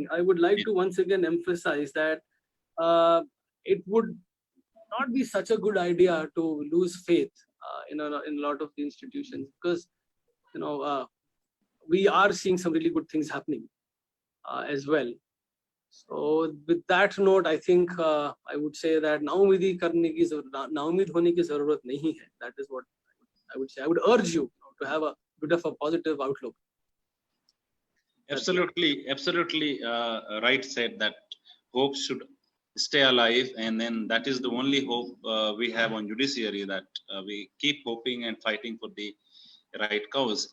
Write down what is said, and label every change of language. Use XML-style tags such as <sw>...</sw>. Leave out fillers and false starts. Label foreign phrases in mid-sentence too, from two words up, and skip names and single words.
<en>I would like to once again emphasize that it would not be such a good idea to lose faith in a lot of the institutions, because we are seeing some really good things happening. as well. So with that note, I think I would say that</en> <hi>नाउम्मीदी करने की नाउम्मीद होने की ज़रूरत नहीं है.</hi> <en>That is what I would say. I would urge you to have a bit of a positive outlook. Absolutely, right said that hope should stay alive, and then that is the only hope we have on judiciary, that we keep hoping and fighting for the right cause.</en>